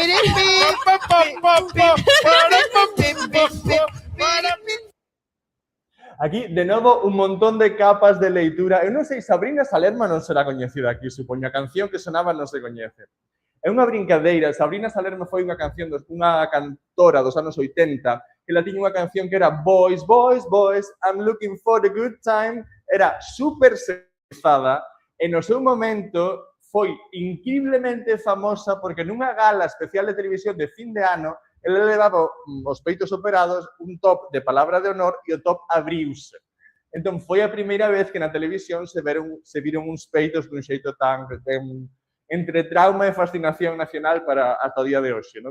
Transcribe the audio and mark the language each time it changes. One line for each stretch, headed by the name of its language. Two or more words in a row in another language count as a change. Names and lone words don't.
Galician: Aquí, de novo, un montón de capas de leitura. Eu non sei, Sabrina Salerma non será coñecida aquí, supoño. A canción que sonaba non se coñece. É unha brincadeira. Sabrina Salerma foi unha cantora dos anos 80, que ela tiña unha canción que era
English: Boys, boys, boys, I'm looking for the good time.
Galician: Era super sexada e no seu momento foi increíblemente famosa porque nunha gala especial de televisión de fin de ano ela levaba os peitos operados, un top de palabra de honor e o top abriuse. Entón, foi a primeira vez que na televisión se viron uns peitos dun xeito tan entre trauma e fascinación nacional para hasta o día de hoxe, non?